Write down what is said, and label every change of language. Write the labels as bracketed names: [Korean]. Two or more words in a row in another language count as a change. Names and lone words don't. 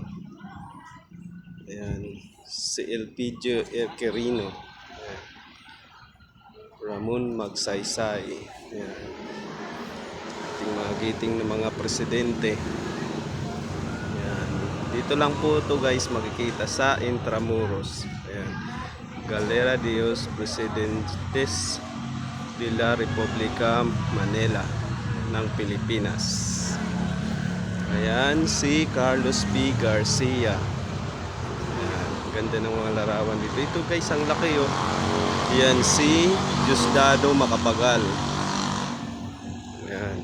[Filipino] Ayan. Si Elpidio Quirino. Ayan. Ramon Magsaysay. Ayan. Ating mga giting ng mga presidente. Ayan. Dito lang po to guys makikita sa Intramuros. Ayan. Galera de los Presidentes de la República Manila ng Pilipinas. Ayan si Carlos P. Garcia. Ayan, ganda ng mga larawan dito. Ito guys, ang laki oh. Ayan si Diosdado Macapagal. Ayan.